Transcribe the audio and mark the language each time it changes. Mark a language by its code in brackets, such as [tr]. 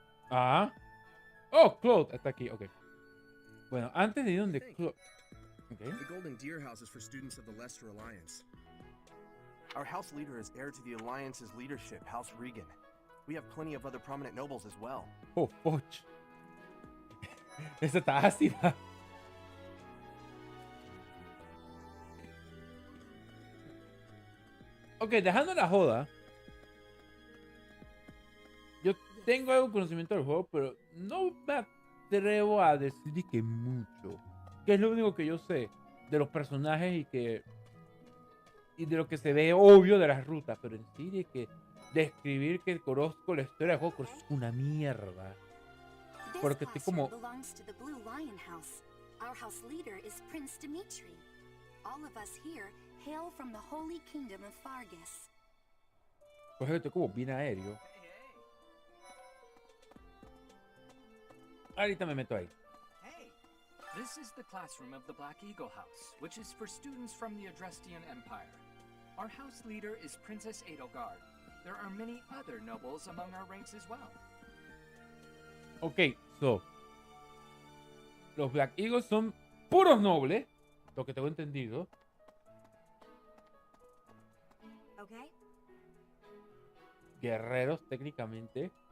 [es] Ah. Oh, Claude está aquí, ok. Bueno, antes de ir donde Claude. [en] Okay. The Golden Deer House is for students of the Leicester Alliance. Our house leader is heir to the Alliance's leadership, House Regan. We have plenty of other prominent nobles as well. [es] Oh, poch. Esa está ácida. Ok, dejando la joda. Yo tengo algún conocimiento del juego, pero no me atrevo a decir que mucho. Que es lo único que yo sé de los personajes y de lo que se ve obvio de las rutas. Pero en sí de que describir que conozco la historia del juego es una mierda. Porque estoy como... [en] belongs to the Blue Lion House. Our house leader is Prince Dimitri. All of us here hail from the Holy Kingdom of Fargus. [es] Pues estoy como bien aéreo. Ahorita me meto ahí. [en] This is the classroom of the Black Eagle House, which is for students from the Adrestian Empire. Our house leader is Princess Edelgard. There are many other nobles among our ranks as well. Ok, so. [es] Los Black Eagles son puros nobles, lo que tengo entendido. [en] Okay. [es] Guerreros, técnicamente.